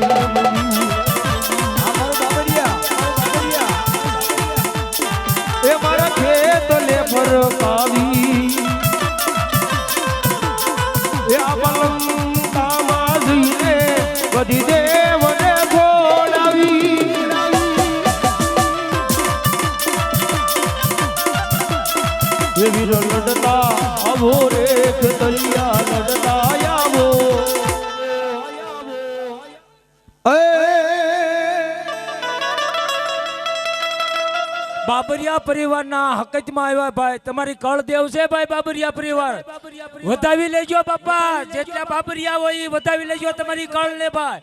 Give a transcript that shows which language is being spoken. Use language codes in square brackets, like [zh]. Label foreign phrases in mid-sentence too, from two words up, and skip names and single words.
[gu] ફરકાવી યા પલંગા માજીને બધી દેવને ખોલાવી યે વીર લડતા આવો રે ખેતલિયા લડતા આવો બાબરિયા પરિવારના હકતમાં આવ્યા ભાઈ તમારી કળદેવ છે ભાઈ બાબરિયા પરિવાર વધાવી લેજો બાપા જેટલા બાબરિયા હોય વધાવી લેજો તમારી કળ ને ભાઈ